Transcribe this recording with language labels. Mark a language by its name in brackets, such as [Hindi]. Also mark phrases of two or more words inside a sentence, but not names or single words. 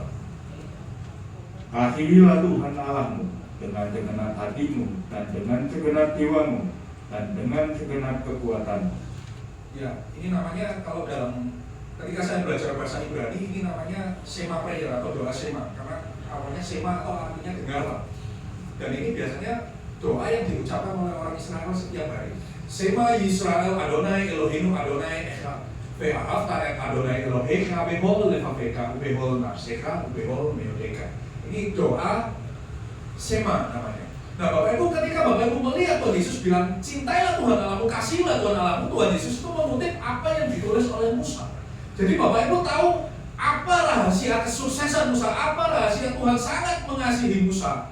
[Indonesian] Kasihilah Tuhan Allahmu dengan segenap hatimu, dan dengan segenap jiwamu, dan dengan segenap kekuatanmu. Ya, ini namanya kalau dalam ketika saya belajar bahasa Ibrani, ini namanya Shema prayer atau doa Shema, karena awalnya Shema atau artinya dengarlah. Dan ini biasanya doa yang diucapkan oleh orang Israel setiap hari. [Hebrew] שמע ישראל אדוני אלוהינו אדוני אחד. ואהבת את אדוני אלוהיך בכל לבבך ובכל נפשך ובכל מאודך. [Indonesian] Ini doa Shema namanya. Nah, Bapak Ibu, ketika Bapak Ibu melihat Tuhan Yesus bilang cintailah Tuhan Allahmu, kasihilah Tuhan Allahmu, Tuhan Yesus itu mengutip apa yang ditulis oleh Musa. Jadi Bapak Ibu tahu apa rahasia kesuksesan Musa, apa rahasia Tuhan sangat mengasihi Musa.